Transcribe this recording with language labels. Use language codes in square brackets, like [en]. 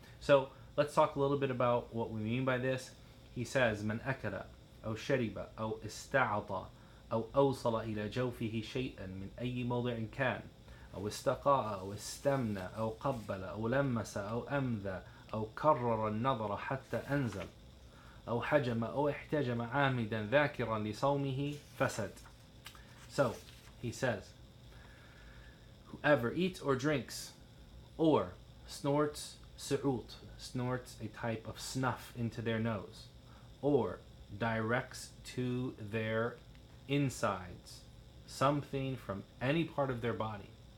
[en] So let's talk a little bit about what we mean by this. He says, [ar] من أكل أو شرب أو استعطى أو أوصل إلى جوفه شيئا من أي موضع كان أو استقاء أو استمنى أو قبل أو لمس أو أمذى أو كرر النظر حتى أنزل أو حجم أو احتجم عامدا ذاكرا لصومه فسد. [en] So he says, whoever eats or drinks or snorts su'ut, snorts a type of snuff into their nose, or directs to their insides something from any part of their body,